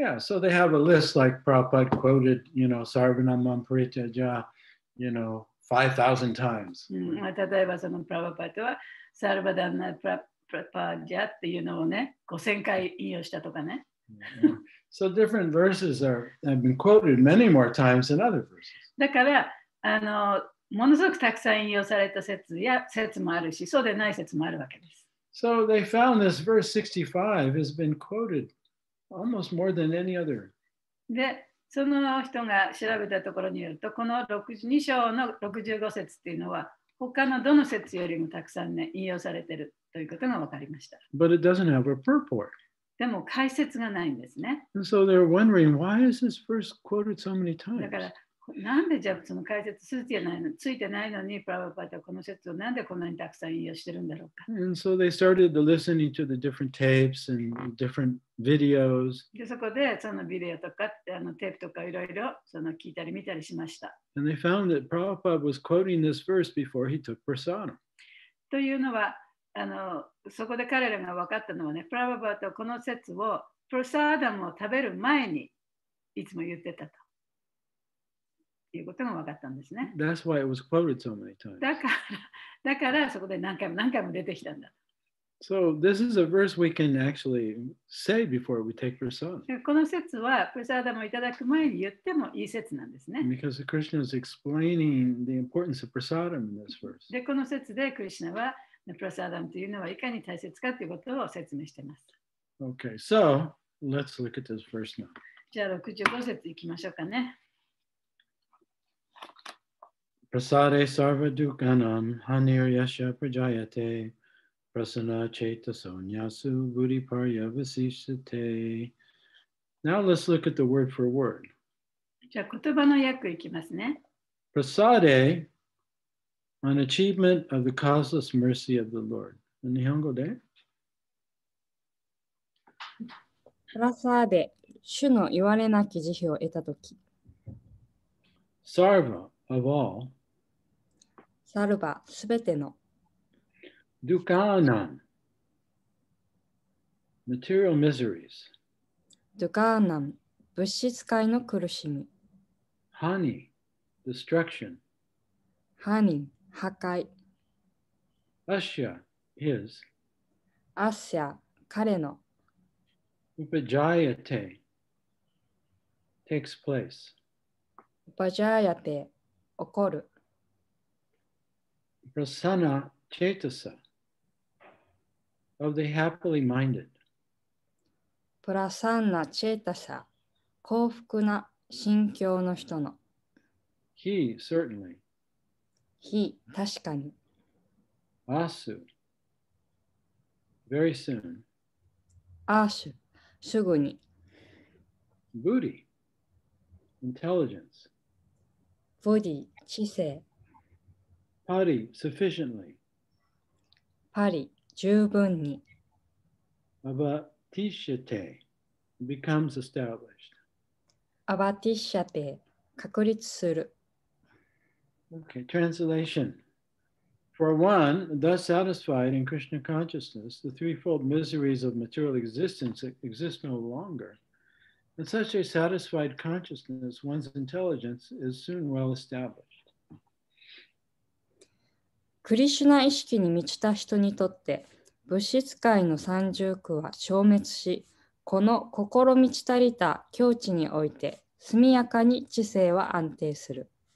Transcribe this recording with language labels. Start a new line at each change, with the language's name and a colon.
English: Yeah, so they have a list like Prabhupada quoted, you know, Sarvanamam Paritaja, you know, 5,000 times.
Japanese: 例えばそのプラバパーダはサルバダンナプラパージャっていうのをね、5000回引用したとかね。
English: So different verses have been quoted many more times than other verses.
Japanese: だからものすごくたくさん引用された説もあるし、そうでない説もあるわけです。
English: So they found this verse 65 has been quoted almost more than any other.
Japanese: で、その人が調べたところによると、この2章の65節っていうのは、他のどの説よりもたくさんね、引用されているということが分かりました。
English: But it doesn't have a purport.
Japanese: でも解説がないんですね。
English: And so they're wondering, why is this verse quoted so many
Japanese: だか
English: times?
Japanese: ら、なんでじゃあその解説ついてないのに、プラバパーダはこの説をなんでこんなにたくさん引用してるんだろうか。
English: And so they started listening to the different tapes and different videos.
Japanese: で、そこでそのビデオとかテープとかいろいろ聞いたり見たりしました。
English: And they found that Prabhupada was quoting this verse before he took prasadam.
Japanese: というのは、そこで彼らが分かったのはね、プラバパーダはこの説をプラサーダムを食べる前にいつも言ってたということが分かったんですね。
English: That's why it was quoted so many times.
Japanese: だからそこで何回も出てきたんだ。
English: So this is a verse we can actually say before we take prasadam.
Japanese: この説はプラサーダムをいただく前に言ってもいい説なんですね。
English: Because Krishna is explaining the importance of prasadam in this verse.
Japanese: で、この説でクリシュナはプラサーダムというのはいかに大切かということを説明しています。
English: Okay, so let's look at this verse now.
Japanese: じゃあ65節いきましょうかね。
Sanskrit: Prasade sarva dukkanam hanir yasha prajayate prasana cheta sonyasu buddhi parya vasishate.
English: Now let's look at the word for word.
Japanese: じゃあ言葉の訳いきますね。
English: Prasade, an achievement of the causeless mercy of the Lord.
Japanese: 日本語でプラサーデ、主の言われなき慈悲を得たとき。
English: Sarva of all.
Japanese: サルバ、すべての。
English: Dukkanam, material miseries.
Japanese: ドゥカーナン、物質界の苦しみ。
English: Hani, destruction.
Japanese: ハニン、破壊。
English: Asya, his.
Japanese: アッシャ、彼の。
English: Upajayate, takes place.
Japanese: バジャーヤテ、起こる。
English: Prasanna chetasa, of the happily minded.
Japanese: プラサンナ・チェータサ、幸福な心境の人の。
English: He, certainly.
Japanese: 非、確かに。
English: Asu, very soon.
Japanese: アーシュ、すぐに。
English: Buddhi, intelligence.
Japanese: ボディ、知性。
English: Padi, sufficiently.
Japanese: パリ、十分に。
English: Avatishate, becomes established.
Japanese: アバティッシャテ、確立する。
English: Okay, translation. For one, thus satisfied in Krishna consciousness, the threefold miseries of material existence exist no longer. In such a satisfied consciousness, one's intelligence is soon well established.
Japanese: クリシュナ意識に満ちた人にとって、物質界の三重苦は消滅し、この心満ち足りた境地において、速やかに知性は安定する。